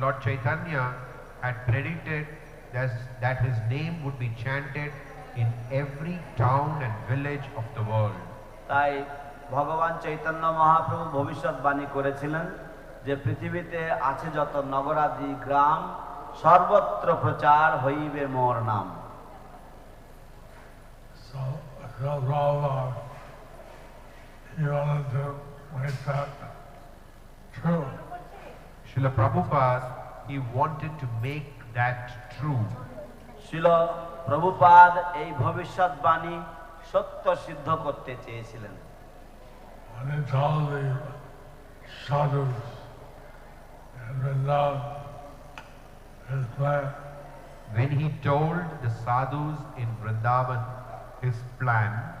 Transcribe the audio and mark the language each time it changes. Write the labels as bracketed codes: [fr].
[en] Lord Chaitanya had predicted that his name would be chanted in every town and village of the world. [bn] তাই ভগবান চৈতন্য মহাপ্রভু ভবিষ্যৎবাণী করেছিলেন যে পৃথিবীতে আছে যত নগরাদি গ্রাম, সর্বত্র প্রচার হইবে মোর নাম। [en] So Prabhupada, he wanted to make that true. Srila Prabhupada, he wanted to make that true. [bn] শিল প্রভুপাদ এই ভবিষ্যৎবাণী সত্য সিদ্ধ করতে চেয়েছিলেন। [en] When he told the sadhus in Vrindavan his plan, When he told the sadhus in Vrindavan his plan,